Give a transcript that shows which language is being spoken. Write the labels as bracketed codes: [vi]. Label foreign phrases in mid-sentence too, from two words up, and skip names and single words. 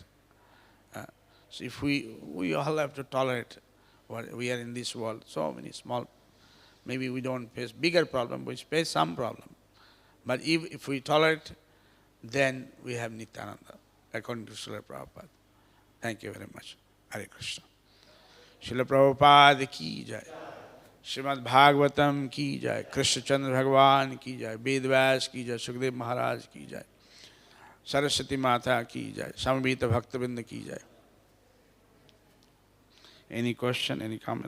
[en] So if we all have to tolerate what we are in this world, so many small, maybe we don't face bigger problem, we face some problem. But if we tolerate, then we have Nityananda, according to Srila Prabhupada. Thank you very much. Hare Krishna. [hi] श्रील प्रभुपाद की जय। श्रीमद् भागवतम् की जय. कृष्ण चन्द्र भगवान की जय। वेदव्यास की जय। शुकदेव महाराज की जय. सरस्वती माता की जय। समाविता भक्तविन्दा की जय. [en] Any question, any comment?